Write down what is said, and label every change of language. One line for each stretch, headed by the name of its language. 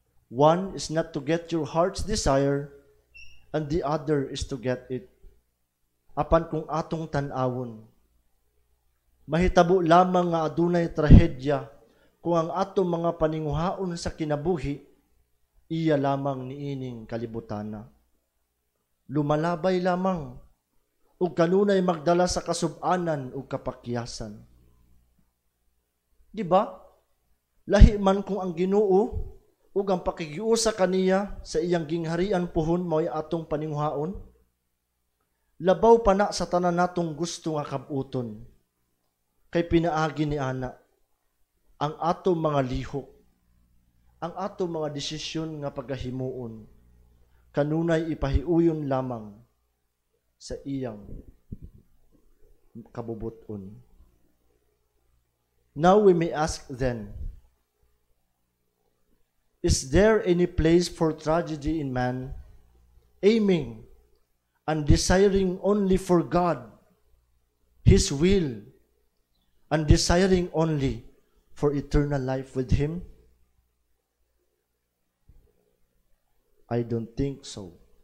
English: One is not to get your heart's desire, and the other is to get it.
Cebuano: Apan kung atong tan-awon, mahitabo lamang nga adunay trahedya kung ang atong mga paninguhaon sa kinabuhi iya lamang niining kalibutana. Lumalabay lamang ug kanunay magdala sa kasub-anan ug kapakyasan. Di ba? Lahi man kung ang Ginoo ug ang pakigiusa kaniya sa iyang gingharian puhon mao'y atong paninguhaon. Labaw pa na sa tanan natong gusto nga kabuton. Kay pinaagi ni ana ang atong mga lihok, ang atong mga desisyon nga pagahimuon, kanunay ipahiuyon lamang sa iyang kabubuton.
English: Now we may ask then, is there any place for tragedy in man, aiming and desiring only for God, His will, and desiring only for eternal life with Him? I don't think so.